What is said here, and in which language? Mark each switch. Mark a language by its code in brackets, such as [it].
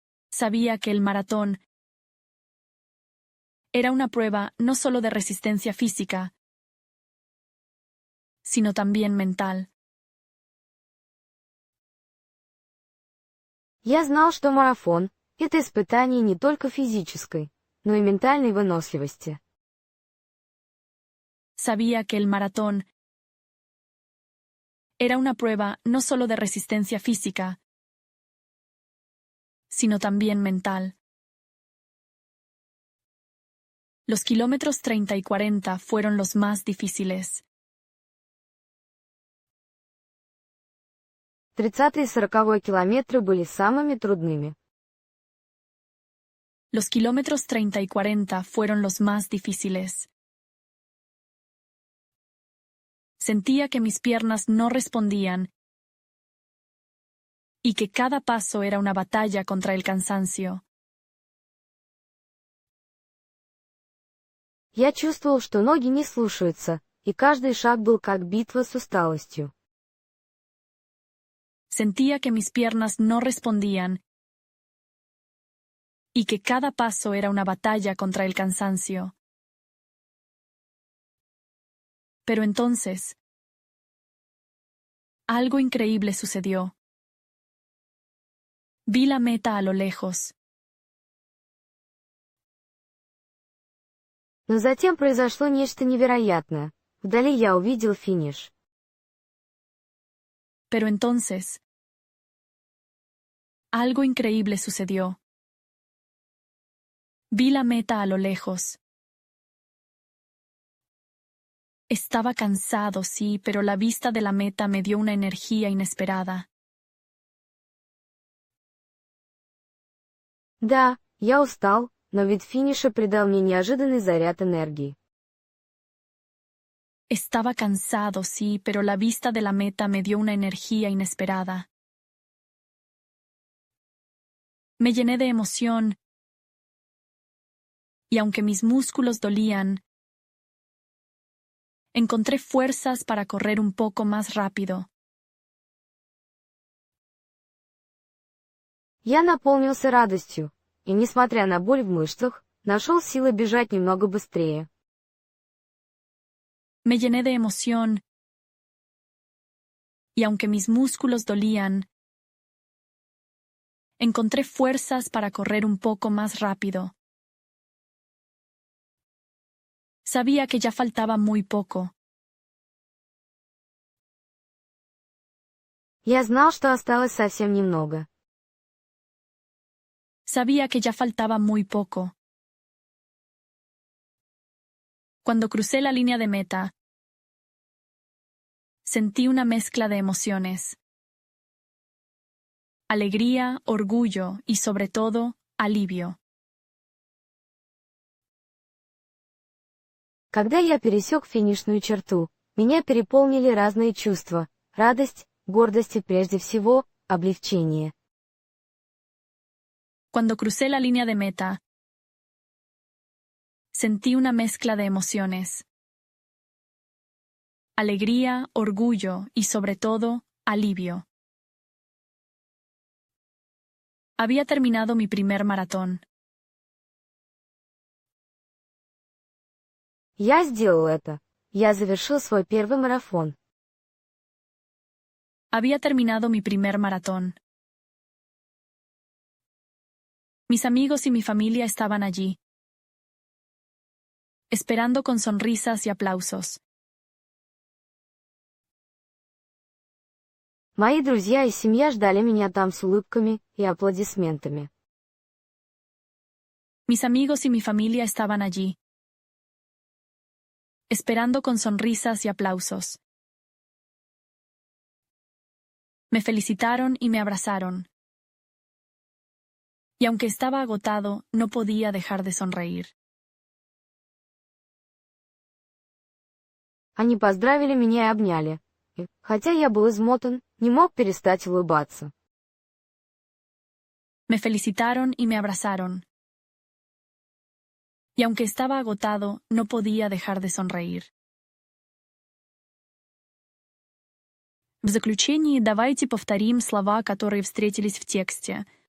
[es] Sabía que el maratón era una prueba no solo de resistencia física, sino también mental. [ru] Я знал, что марафон — это испытание не только физической, но и ментальной выносливости. [es] Sabía que el maratón era una prueba no solo de resistencia física, sino también mental. Los kilómetros 30 y 40 fueron los más difíciles. [ru] 30-й и 40-й километры были самыми трудными. [es] Los kilómetros 30 y 40 fueron los más difíciles. Sentía que mis piernas no respondían y que cada paso era una batalla contra el cansancio. [ru] Я чувствовал, что ноги не слушаются, и каждый шаг был как битва с усталостью. [es] Sentía que mis piernas no respondían y que cada paso era una batalla contra el cansancio. Pero entonces, algo increíble sucedió. Vi la meta a lo lejos. [ru] Но затем произошло нечто невероятное. Вдали я увидел финиш. [es] Pero entonces, algo increíble sucedió. Vi la meta a lo lejos. Estaba cansado, sí, pero la vista de la meta me dio una energía inesperada. [ru] Да, я устал, но вид финиша придал мне неожиданный заряд энергии. [es] Estaba cansado, sí, pero la vista de la meta me dio una energía inesperada. Me llené de emoción, y aunque mis músculos dolían, encontré fuerzas para correr un poco más rápido. [ru] Я наполнился радостью, и, несмотря на боль в мышцах, нашел силы бежать немного быстрее. [es] Me llené de emoción, y aunque mis músculos dolían, encontré fuerzas para correr un poco más rápido. Sabía que ya faltaba muy poco. [ru] Я знал, что осталось совсем немного. [es] Sabía que ya faltaba muy poco. Cuando crucé la línea de meta, sentí una mezcla de emociones. Alegría, orgullo y, sobre todo, alivio. [ru] Когда я пересек финишную черту, меня переполнили разные чувства: радость, гордость и прежде всего, облегчение. [es] Cuando crucé la línea de meta, sentí una mezcla de emociones. Alegría, orgullo y, sobre todo, alivio. Había terminado mi primer maratón. [ru] Я сделал это. Я завершил свой первый марафон. [es] Había terminado mi primer maratón. Mis amigos y mi familia estaban allí, esperando con sonrisas y aplausos. [ru] Мои друзья и семья ждали меня там с улыбками и аплодисментами. [es] Mis amigos y mi familia estaban allí, esperando con sonrisas y aplausos. Me felicitaron y me abrazaron. Y aunque estaba agotado, no podía dejar de sonreír. [ru] Они поздравили меня и обняли. И, хотя я был измотан, не мог перестать улыбаться. [es] Me felicitaron y me abrazaron. Y aunque estaba agotado, no podía dejar de sonreír. [ru] В заключении давайте повторим слова, которые встретились в тексте.